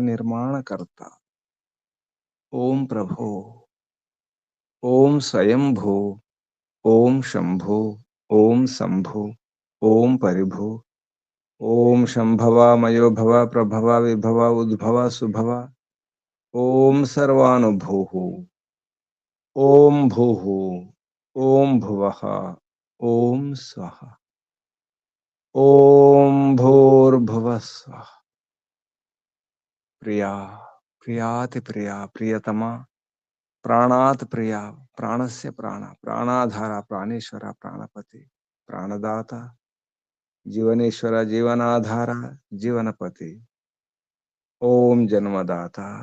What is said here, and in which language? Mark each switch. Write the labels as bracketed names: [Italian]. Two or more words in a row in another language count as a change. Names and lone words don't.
[Sanskrit] निर्माणकर्ता ओम प्रभो ओम स्वयंभू ओम शंभु ओम शंभु ओम परिभु ओम शंभवा मयो भव प्रभवा विभवा उद्भवा सुभवा ओम सर्वानुभूः ओम भूः ओम भुवः ओम स्वः ओम भूर्भुवः स्वः ప్రియా, ప్రియాతి ప్రియా, ప్రియతమ, ప్రాణాత్ ప్రియా, ప్రాణస్య ప్రాణ, ప్రాణాధార, ప్రాణేశ్వర, ప్రాణపతి, ప్రాణదాత, జీవనేశ్వర, జీవనాధార, జీవనపతి, ఓం జన్మదాత,